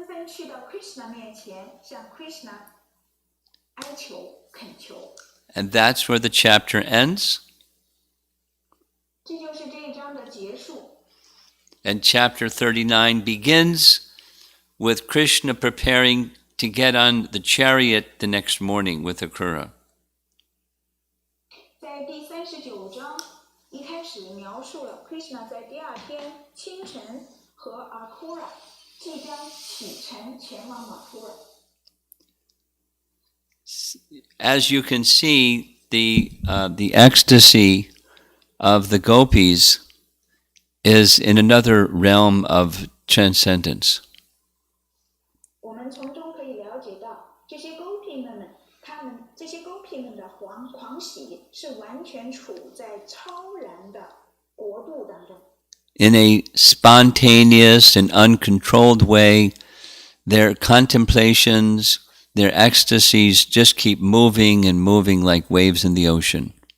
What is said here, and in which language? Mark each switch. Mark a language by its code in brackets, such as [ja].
[zh] 去到 Krishna 面前，向 Krishna 哀求恳求。 [en] And that's where the chapter ends. [zh] 这就是这一章的结束。 [en] And chapter 39 begins with Krishna preparing to get on the chariot the next morning with Akrura. [zh] 在第39章一开始描述了 Krishna 在第二天清晨和 Akrura 即将启程前往马图尔。 [en] As you can see, the ecstasy of the gopis is in another realm of transcendence. [zh] 我们从中可以了解到，这些 gopi 们，这些 gopi 们的狂喜是完全处在超然的国度当中。 [en] In a spontaneous and uncontrolled way, their contemplations, their ecstasies just keep moving and moving like waves in the ocean.